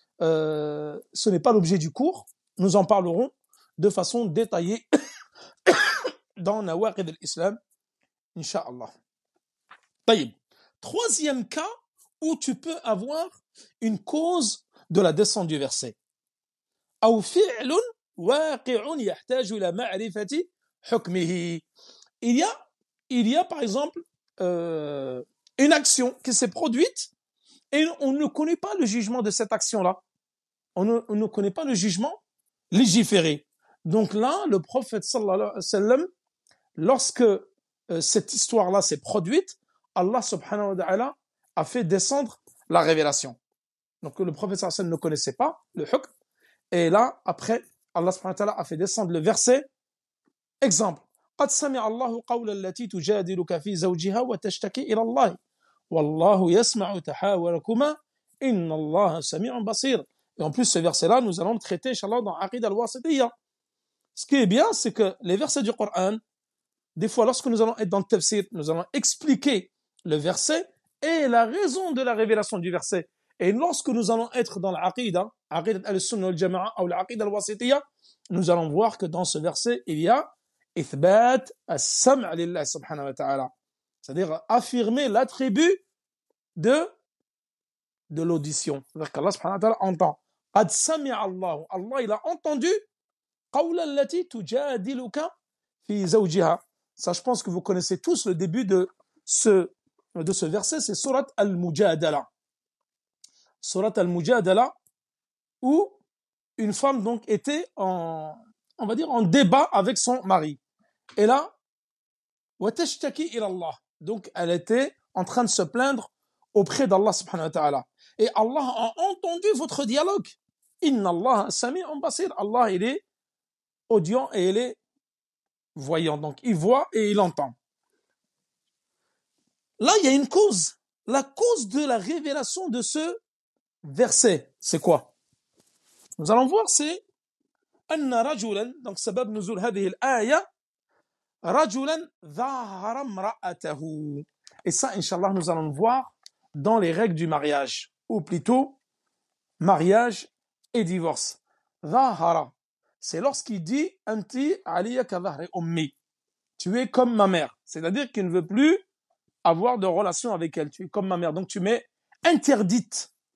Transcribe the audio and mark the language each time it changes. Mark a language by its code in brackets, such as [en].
[fr] Ce n'est pas l'objet du cours. Nous en parlerons de façon détaillée dans Nawaqid al-Islam, Inch'Allah. Taïb. Troisième cas où tu peux avoir une cause de la descente du verset. [ar] أو فعل واقع يحتاج إلى معرفة حكمه. [fr] Il y a par exemple une action qui s'est produite et on ne connaît pas le jugement de cette action-là. On ne connaît pas le jugement légiféré. Donc là, le prophète sallallahu alayhi wa sallam, lorsque cette histoire-là s'est produite, Allah subhanahu wa ta'ala a fait descendre la révélation. Donc le prophète sallallahu alayhi wa sallam ne connaissait pas le hukm. Et là, après, Allah subhanahu wa ta'ala a fait descendre le verset. Exemple. [ar] قد سمع الله قول التي تجادلك في زوجها وتشتكي إلى الله والله يسمع تحاوركما إن الله سميع بصير. [fr] Et en plus, ce verset-là, nous allons le traiter, Inch'Allah, dans Aqid al-Wasitiyya. Ce qui est bien, c'est que les versets du Coran, des fois, lorsque nous allons être dans le tafsir, nous allons expliquer le verset et la raison de la révélation du verset. Et lorsque nous allons être dans l'Aqidah, Aqidah al-Sunnah wal-Jama'a ou l'Aqid al-Wasitiyya, nous allons voir que dans ce verset, il y a [ar] إثبات السمع لله سبحانه وتعالى, [fr] c'est-à-dire affirmer l'attribut de l'audition. C'est-à-dire qu'Allah subhanahu wa ta'ala entend. [ar] قد سمع الله, [fr] Allah il a entendu [ar] قول التي تجادلك في زوجها. [fr] Ça, je pense que vous connaissez tous le début de ce verset, c'est Surat al-Mujadala. Surat al-Mujadala, où une femme donc était on va dire en débat avec son mari. Et là, [ar] وَتَشْتَكِي إِلَى اللَّهِ, [fr] donc elle était en train de se plaindre auprès d'Allah subhanahu wa ta'ala. Et Allah a entendu votre dialogue. [ar] Inna Allah sami'un basir. [fr] Allah, il est audient et il est voyant. Donc, il voit et il entend. Là, il y a une cause. La cause de la révélation de ce verset, c'est quoi? Nous allons voir, c'est [ar] أن رجلا, [fr] donc [ar] سبب نزول هذه الآية رجلا ظاهر امرأته. [fr] Et ça, Inch'Allah, nous allons le voir dans les règles du mariage, ou plutôt mariage et divorce. ظاهر, c'est lorsqu'il dit [ar] Anti aliya ka dhahri ummi, [fr] tu es comme ma mère, c'est-à-dire qu'il ne veut plus avoir de relation avec elle, tu es comme ma mère, donc tu m'es interdite.